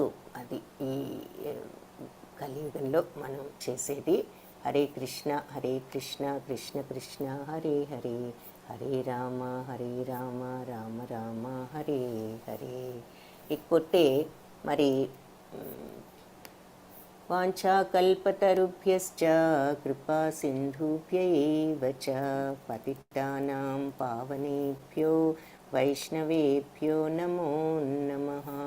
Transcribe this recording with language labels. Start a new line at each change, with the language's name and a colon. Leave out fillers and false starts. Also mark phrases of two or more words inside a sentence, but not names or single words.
Telugu: అది ఈ కలియుగంలో మనం చేసేది. హరే కృష్ణ కృష్ణ కృష్ణ హరే హరే, హరే రామ రామ రామ హరే హరే. ఇకపోతే మరి
Sanskrit: వాంఛాకల్పతరుభ్యశ్చ కృపా సింధుభ్య ఏవ చ పతితానాం పావనేభ్యో వైష్ణవేభ్యో నమో నమః.